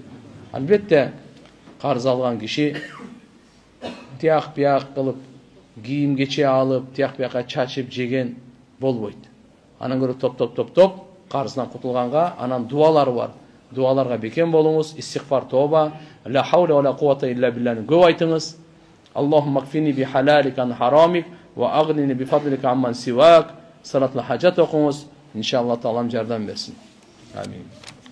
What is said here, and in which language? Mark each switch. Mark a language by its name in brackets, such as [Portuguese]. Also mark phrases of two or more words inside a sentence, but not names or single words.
[Kyrgyz] Албетте карыз алган киши тияк бияк кылып, кийим кече алып, тияк бияка чачып жеген болбойт. Анан көрө топ карыздан кутулганга анан дуалары бар. Дуаларга бекем болуңуз, истигфар, тоба, [Arabic] لا حول ولا قوة إلا بالله [Kyrgyz] көп айтыңыз. [Arabic] اللهم اكفني بحلالك عن حرامك وأغنني بفضلك عمن سواك. صلاة الحاجة [Kyrgyz] окуңуз. Иншалла Таалам жардам берсин. Амин.